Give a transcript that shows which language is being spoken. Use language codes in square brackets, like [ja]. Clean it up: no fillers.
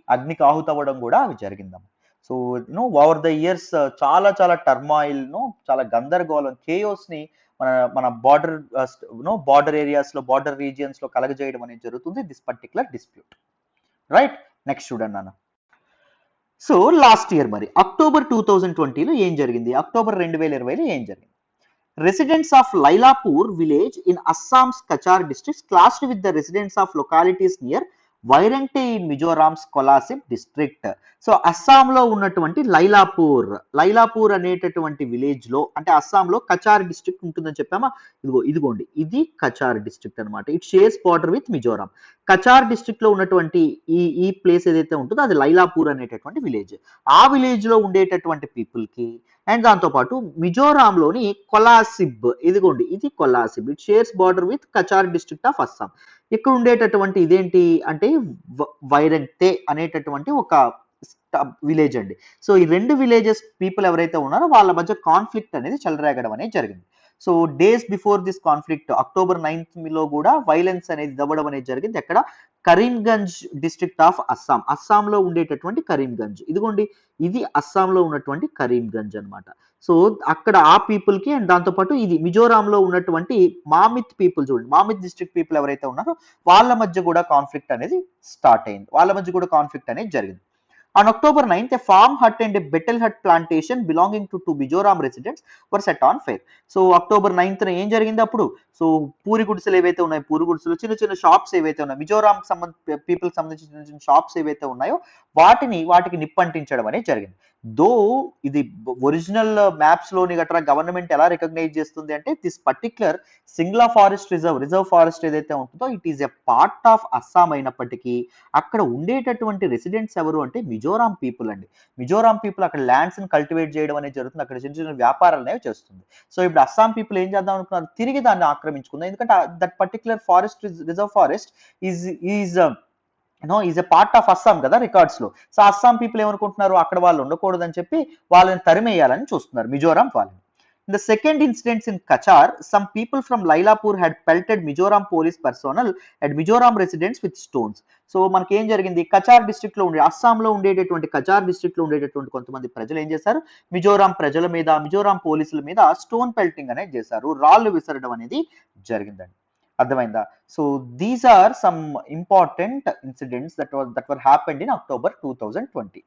[te] అగ్నికి ఆహుతవ్వడం కూడా అవి జరిగిందమ్మ. సో ఓవర్ ద ఇయర్స్ చాలా చాలా టర్మాయిల్ చాలా గందరగోళం కేయోస్ ని మన బార్డర్ ఏరియాస్ లో, బార్డర్ రీజియన్స్ లో కలగజేయడం అనేది జరుగుతుంది [en] This particular dispute. [te] Right, next చూడండి నాన్న. సో లాస్ట్ ఇయర్ మరి అక్టోబర్ 2020లో ఏం జరిగింది? అక్టోబర్ 2020లో ఏం జరిగింది? [en] Residents of Lailapur village in Assam's Kachar district clashed with the residents of localities near Vairengte in Mizoram's Kolasib district. [te] So అస్సాంలో ఉన్నటువంటి లైలాపూర్ అనేటటువంటి విలేజ్ లో, అంటే అస్సాంలో కచార్ డిస్ట్రిక్ట్ ఉంటుందని చెప్పామా? ఇదిగోండి ఇది కచార్ డిస్ట్రిక్ట్ అనమాట. [en] It shares border with Mizoram. [te] Cachar district లో ఉన్నటువంటి ఈ ప్లేస్ ఏదైతే ఉంటుందో అది లైలాపూర్ అనేటటువంటి విలేజ్. ఆ విలేజ్ లో ఉండేటటువంటి పీపుల్ కి అండ్ దాంతోపాటు మిజోరాంలోని కొలాసిబ్, ఇదిగోండి ఇది కొలాసిబ్, [en] It shares border with Cachar district of Assam. [te] ఇక్కడ ఉండేటటువంటి ఇదేంటి అంటే వైరంటే అనేటటువంటి ఒక విలేజ్ అండి. సో ఈ రెండు విలేజెస్ పీపుల్ ఎవరైతే ఉన్నారో వాళ్ళ మధ్య కాన్ఫ్లిక్ట్ అనేది చెలరేగడం అనేది జరిగింది. [en] so days before this conflict [te] October 9th లో కూడా వైలెన్స్ అనేది దవ్వడం అనేది జరిగింది. ఎక్కడ? Karimganj district of Assam. అస్సాంలో ఉండేటటువంటి కరీంగంజ్, ఇదిగోండి ఇది అస్సాంలో ఉన్నటువంటి కరీంగంజ్ అనమాట. సో అక్కడ ఆ పీపుల్ కి అండ్ దాంతోపాటు ఇది మిజోరాంలో ఉన్నటువంటి మామిత్ పీపుల్, చూడండి మామిత్ డిస్ట్రిక్ట్ పీపుల్ ఎవరైతే ఉన్నారో వాళ్ళ మధ్య కూడా కాన్ఫ్లిక్ట్ అనేది స్టార్ట్ అయింది. వాళ్ళ మధ్య కూడా కాన్ఫ్లిక్ట్ అనేది జరిగింది. [en] On October 9th, a farm hut and a betel hut plantation belonging to two Mizoram residents were set on fire. So October 9th [te] ఏం జరిగింది అప్పుడు? సో పూరి గుడిసెలు ఏవైతే ఉన్నాయో, పూరి గుడిసెలు, చిన్న చిన్న షాప్స్ ఏవైతే ఉన్నాయో, మిజోరాం పీపుల్ సంబంధించిన చిన్న చిన్న షాప్స్ ఏవైతే ఉన్నాయో వాటికి నిప్పంటించడం అనేది జరిగింది. దో ఇది ఒరిజినల్ మ్యాప్స్ లోని గట్రా గవర్నమెంట్ ఎలా రికగ్నైజ్ చేస్తుంది అంటే this particular Singla forest reserve forest ఏదైతే ఉంటుందో [en] it is a part of Assam [te] అయినప్పటికీ అక్కడ ఉండేటటువంటి రెసిడెంట్స్ ఎవరు అంటే మిజోరాం పీపుల్ అండి. మిజోరాం పీపుల్ అక్కడ ల్యాండ్స్ ని కల్టివేట్ చేయడం అనేది జరుగుతుంది. అక్కడ చిన్న చిన్న వ్యాపారాలు అనేవి చేస్తుంది. సో ఇప్పుడు అస్సాం పీపుల్ ఏం చేద్దాం అనుకున్నారు? తిరిగి దాన్ని ఆక్రమించుకుందాం. ఎందుకంటే [en] that particular forest reserve forest is a part of Assam [te] కదా రికార్డ్స్ లో. సో అస్సాం పీపుల్ ఏమనుకుంటున్నారు? అక్కడ వాళ్ళు ఉండకూడదని చెప్పి వాళ్ళని తరిమేయాలని చూస్తున్నారు మిజోరాం వాళ్ళని. [en] In the second incident in Kachar, some people from Lailapur had pelted Mizoram police personnel and Mizoram residents with stones. [te] So మనకి ఏం జరిగింది? కచార్ డిస్ట్రిక్ట్ లో ఉండే, అస్సాంలో ఉండేటటువంటి కచార్ డిస్ట్రిక్ట్ లో ఉండేటటువంటి కొంతమంది ప్రజలు ఏం చేశారు? మిజోరాం ప్రజల మీద, మిజోరాం పోలీసుల మీద స్టోన్ పెల్టింగ్ అనేది చేశారు, రాళ్ళు విసరడం అనేది జరిగిందండి. అర్థమైందా? [en] So these are some important incidents that were happened in October 2020.